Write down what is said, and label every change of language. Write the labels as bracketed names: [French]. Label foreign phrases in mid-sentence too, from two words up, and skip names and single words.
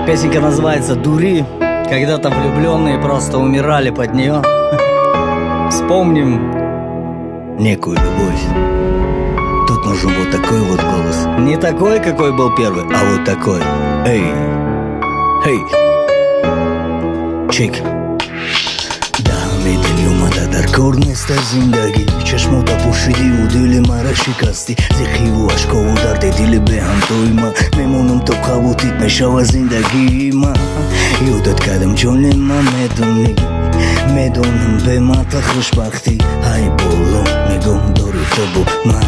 [Russian] Песенка называется «Дури». Когда-то влюбленные просто умирали под нее. Вспомним некую любовь. Тут нужен вот такой вот голос. Не такой, какой был первый, а вот такой. Эй, эй, чик. [Tajik] дар кор неста зиндаги чашмота пушиди у дили мара шикасти зихиву ашкову дарди дили беҳамтои ма мемонам то қавутит мешава зиндагии ма ёдат кардам ҷони ма медонам бе мата хушбахтӣ ҳай боло нигоҳ дори то бо мара